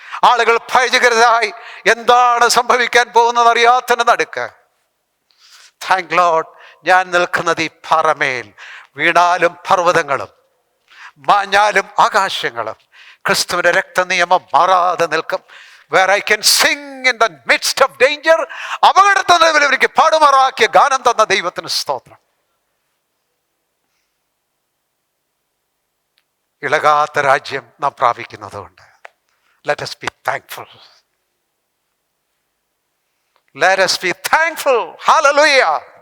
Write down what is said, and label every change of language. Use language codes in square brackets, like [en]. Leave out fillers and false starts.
[ml] ആളുകൾ ഭയചകിതരായി എന്താണ് സംഭവിക്കാൻ പോകുന്നത് അറിയാത്തതിന് നടുക്ക്, [en] thank Lord, [ml] ഞാൻ നിൽക്കുന്നത് ഈ പാറമേൽ. വീണാലും പർവ്വതങ്ങളും മാഞ്ഞാലും ആകാശങ്ങളും ക്രിസ്തുവിന്റെ രക്തനിയമം മാറാതെ നിൽക്കും. [en] Where I can sing in the midst of danger, [ml] അപകടത്തിന് എനിക്ക് പാടുമാറാക്കിയ ഗാനം തന്ന ദൈവത്തിന് സ്തോത്രം. ഇളകാത്ത രാജ്യം നാം പ്രാപിക്കുന്നതുകൊണ്ട് [en] let us be thankful. Let us be thankful. Hallelujah.